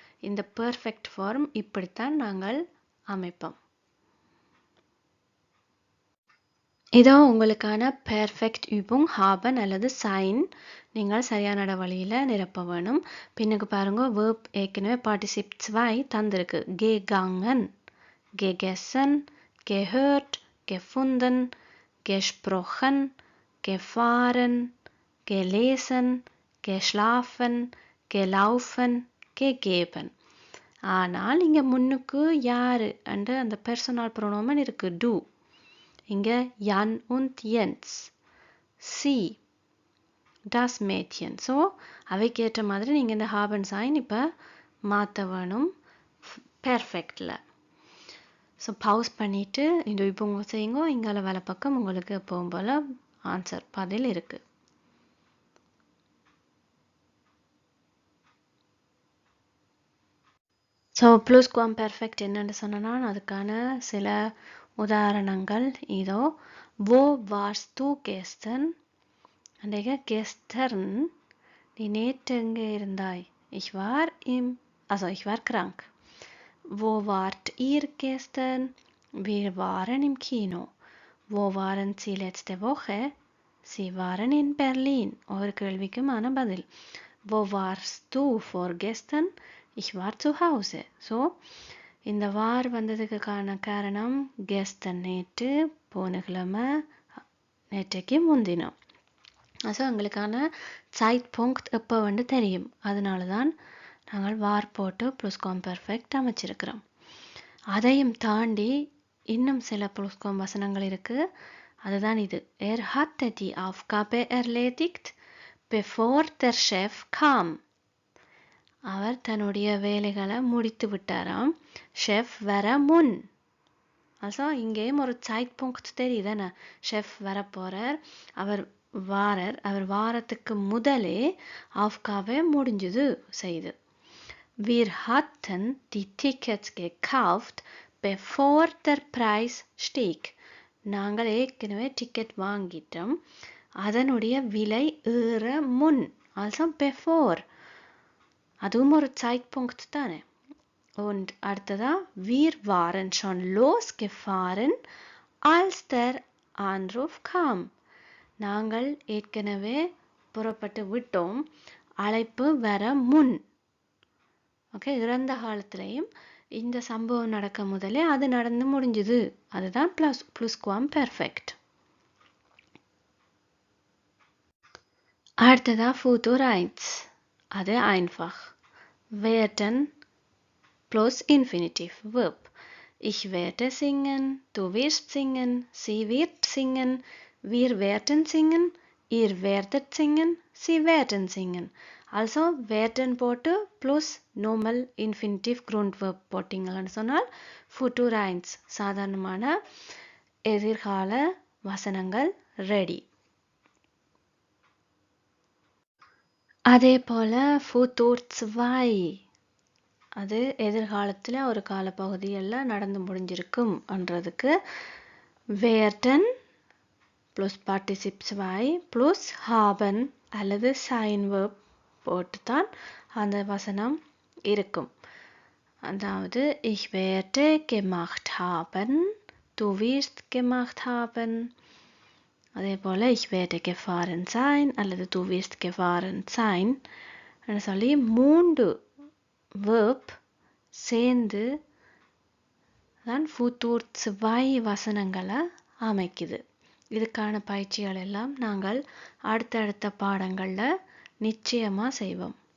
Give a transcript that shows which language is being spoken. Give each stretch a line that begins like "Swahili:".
Tamil: இந்த perfect form இப்படித்தான் நாங்கள் அமைப்போம். இதோ உங்களுக்கான பெர்ஃபெக்ட் übung haben அல்லது சைன் நீங்கள் சரியான வழியில் நிரப்ப வேணும். பின்னுக்கு பாருங்க, வேர்ப் ஏற்கனவே பார்ட்டிசிப் 2 தந்திருக்கு.
German: gegangen, gegessen, gehört, gefunden, gesprochen, gefahren, gelesen, geschlafen, gelaufen, gegeben.
Tamil: ஆனால் இங்கே முன்னுக்கு யாரு அண்டு அந்த பெர்சனல் ப்ரோனோமன் இருக்கு டு.
German: இங்கே Jan und Jens, sie, das Mädchen.
Tamil: So அவைக்கேற்ற மாதிரி நீங்கள் இந்த ஹாபன் சைன் இப்போ மாற்ற வேணும் பெர்ஃபெக்டில். ஸோ பவுஸ் பண்ணிவிட்டு இந்த இப்போ செய்யுங்க. இங்கால வேலை பக்கம் உங்களுக்கு எப்பவும் போல் ஆன்சர் பதில் இருக்குது. ஸோ ப்ளூஸ்குவாம் பெர்ஃபெக்ட் என்னென்னு சொன்னால் அதுக்கான சில உதாரணங்கள் இதோ.
German: wo warst du gestern?
Tamil: அன்றைக்கு gestern நீ நேற்று எங்கே இருந்தாய்?
German: ich war krank. wo wart ihr gestern? wir waren im Kino. wo waren sie letzte Woche? sie waren in Berlin.
Tamil: ஒரு கேள்விக்குமான பதில்.
German: wo warst du vorgestern? Ich war zu Hause.
Tamil: So, இந்த வார் வந்ததுக்கு காரணம் gestern நேற்று, போன கிழமை, நேற்றைக்கு முன்தினம். ஸோ எங்களுக்கான Zeitpunkt எப்போ வந்து தெரியும். அதனால தான் நாங்கள் வார் போட்டு ப்ளூஸ்காம்பெர்ஃபெக்ட் அமைச்சிருக்கிறோம். அதையும் தாண்டி இன்னும் சில ப்ளூஸ்காம் வசனங்கள் இருக்கு. அதுதான் இது.
German: hatte die Aufgabe erledigt, bevor der Chef kam.
Tamil: அவர் தன்னுடைய வேலைகளை முடித்து விட்டாராம் ஷெஃப் வர முன். also இங்கேயும் ஒரு Zeitpunkt தெரியுதானே. ஷெஃப் வரப்போறார், அவர் வாரத்துக்கு முதலே Aufgabe முடிஞ்சது செய்து.
German: Wir hatten die Tickets gekauft, bevor der Preis stieg.
Tamil: நாங்கள் ஏற்கனவே டிக்கெட் வாங்கிட்டோம், அதனுடைய விலை ஏற முன். also before. அதுவும் ஒரு Zeitpunkt தானே.
German: Und அடுத்ததா, wir waren schon losgefahren, als der Anruf kam.
Tamil: நாங்கள் ஏற்கனவே புறப்பட்டு விட்டோம், அழைப்பு வர முன். ஓகே, இறந்த காலத்திலையும் இந்த சம்பவம் நடக்க முதலே அது நடந்து முடிஞ்சுது. அதுதான் ப்ளூஸ்குவாம்பெர்ஃபெக்ட். அடுத்ததா Futur 1.
German: அது einfach. Werden plus Infinitiv, Verb. Ich werde singen, du wirst singen, sie wird singen, wir werden singen, ihr werdet singen, sie werden singen.
Tamil: also werden போட்டு plus normal infinitive Grundverb போட்டிங்கன்னு சொன்னால் Futur 1 சாதாரணமான எதிர்கால வசனங்கள் ready. அதே போல Futur 2. அது எதிர்காலத்தில் ஒரு காலப்பகுதியில் நடந்து முடிஞ்சிருக்கும் என்றதுக்கு werden plus Partizip 2 plus haben அல்லது sein verb போட்டு தான் அந்த வசனம் இருக்கும்.
German: அதாவது ich werde gemacht haben, du wirst gemacht haben.
Tamil: அதே போல
German: ich werde gefahren sein
Tamil: அல்லது
German: du wirst gefahren sein
Tamil: சொல்லி 3 verb சேர்ந்து தான் Futur 2 வசனங்களை அமைக்குது. இதுக்கான பயிற்சிகள் எல்லாம் நாங்கள் அடுத்தடுத்த பாடங்களில் நிச்சயமாக செய்வோம்.